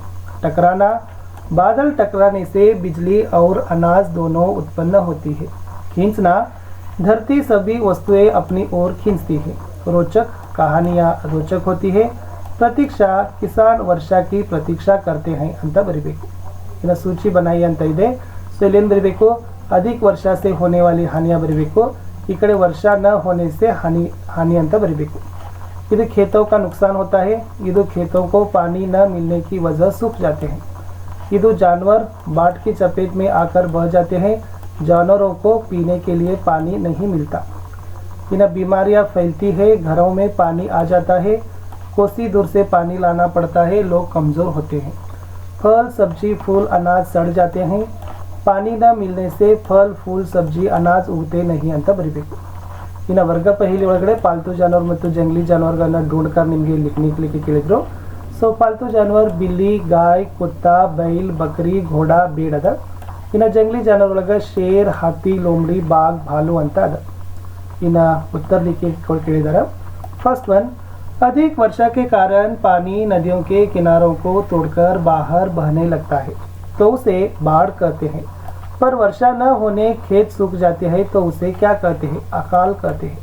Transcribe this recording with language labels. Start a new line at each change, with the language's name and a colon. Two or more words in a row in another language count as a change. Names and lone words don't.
Hindi: टकराना, बादल टकराने से बिजली और अनाज दोनों उत्पन्न होती है. खींचना, धरती सभी वस्तुएं अपनी ओर खींचती है. रोचक, कहानियाँ रोचक होती है. प्रतीक्षा, किसान वर्षा की प्रतीक्षा करते हैं
Kannada: ಅಂತ ಬರಿಬೇಕು. ಇನ್ನು ಸೂಚಿ बनाई ಅಂತ ಇದೆ. ಸೊ ಇಲ್ಲೇನು ಬರಿಬೇಕು?
Hindi: अधिक वर्षा से होने वाली हानियाँ
Kannada: ಬರಿಬೇಕು. ಈ ಕಡೆ
Hindi: वर्षा न होने से हानि
Kannada: ಅಂತ ಬರಿಬೇಕು.
Hindi: इधर खेतों का नुकसान होता है, इधर खेतों को पानी न मिलने की वजह सूख जाते हैं. ಇದು जानवर बाढ़ की चपेट में आकर बह जाते हैं। जानवरों को पीने के लिए पानी नहीं मिलता। इन बीमारियां फैलती है, घरों में पानी आ जाता है, कोसी दूर से पानी लाना पड़ता है, लोग कमज़ोर होते हैं। फल सब्जी फूल अनाज सड़ जाते हैं। पानी न मिलने से फल फूल सब्जी अनाज उगते नहीं
Kannada: ಅಂತ ಬರಿಬೇಕು। ಇನ್ನು ವರ್ಗ ಪಹಿಲಿ ಒಳಗಡೆ ಪಾಲ್ತು ಜಾನುವಾರು ಮತ್ತು ಜಂಗಲಿ ಜಾನುವಾರುಗಳನ್ನ ढूंढकर ನಿಮಗೆ लिखने ಕೇಳಿದ್ರು।
Hindi: ಸೊ ಪಾಲ್ತು ಜಾನುವಾರು ಬಿಲ್ಲಿ गाय कुत्ता बैल बकरी घोड़ा
Kannada: ಬೇಡ ಅದ।
Hindi: ಇನ್ನು जंगली
Kannada: ಜಾನುವಾರು ಒಳಗ
Hindi: ಶೇರ್ हाथी लोमड़ी बाघ भालू
Kannada: ಅಂತ ಅದ। ಇನ್ನು
Hindi: उत्तर लिखे
Kannada: ಕೇಳಿದಾರೆ।
English: first one,
Hindi: अधिक वर्षा के कारण पानी नदियों के किनारों को तोड़कर बाहर बहने लगता है तो उसे बाढ़ कहते हैं। पर वर्षा न होने खेत सूख जाते हैं तो उसे क्या कहते हैं? अकाल कहते हैं।